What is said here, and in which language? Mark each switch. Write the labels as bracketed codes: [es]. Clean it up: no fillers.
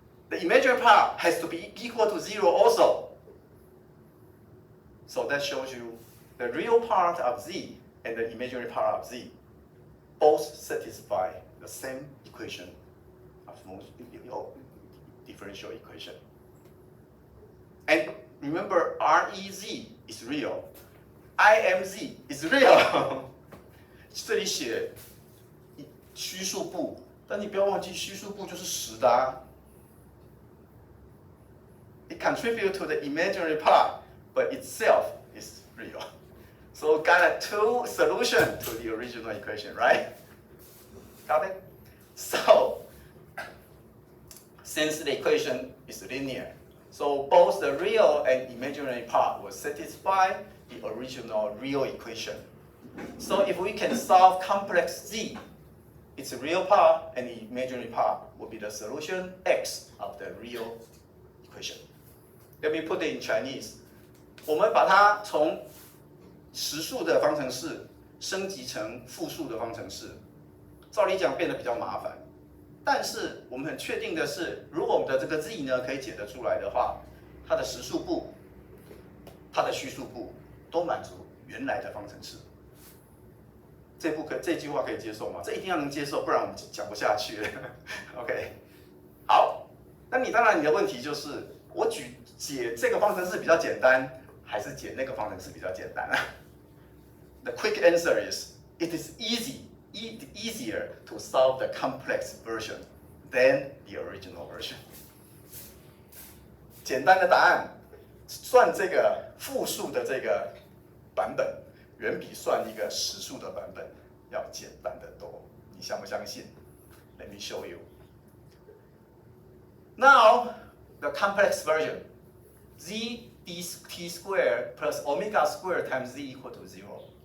[en] The imaginary part has to be equal to 0 also. So that shows you the real part of z and the imaginary part of z both satisfy the same equation of most differential equation. And remember, REZ is real, IMZ is real. 这里写虚数部，但你不要忘记虚数部就是实的啊。 It contributes to the imaginary part, but itself is real. So got a two solution to the original equation, right? Got it? So since the equation is linear, so both the real and imaginary part will satisfy the original real equation. So if we can solve complex z, its real part and the imaginary part will be the solution x of the real equation. Let me put it in Chinese. [zh] 我们把它从实数的方程式升级成复数的方程式，照理讲变得比较麻烦。但是我们很确定的是，如果我们的这个 z 呢可以解得出来的话，它的实数部、它的虚数部都满足原来的方程式。这句话可以接受吗？这一定要能接受，不然我们讲不下去了。 OK， 好，那你当然你的问题就是，我解这个方程式比较简单，还是解那个方程式比较简单啊？ [en] The quick answer is, it is easier to solve the complex version than the original version. [zh] 简单的答案，算这个复数的这个版本，远比算一个实数的版本要简单得多。你相不相信 ？ [en] Let me show you. Now, the complex version, z t squared plus omega squared times z equal to 0.